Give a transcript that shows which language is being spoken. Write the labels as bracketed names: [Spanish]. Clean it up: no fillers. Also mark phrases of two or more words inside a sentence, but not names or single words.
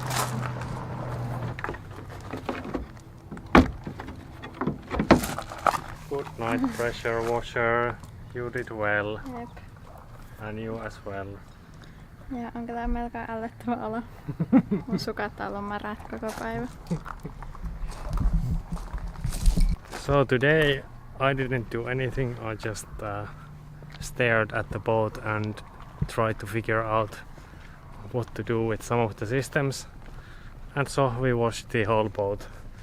[English] Good night, pressure washer. You did well. Jep. And you as well. [Finnish] Ja onko tää melko ällöttävä olo? Mun sukat on ollut märät koko päivä. [English] So today I didn't do anything. I just stared at the boat and tried to figure out what to do with some of the systems. And so we washed the whole boat.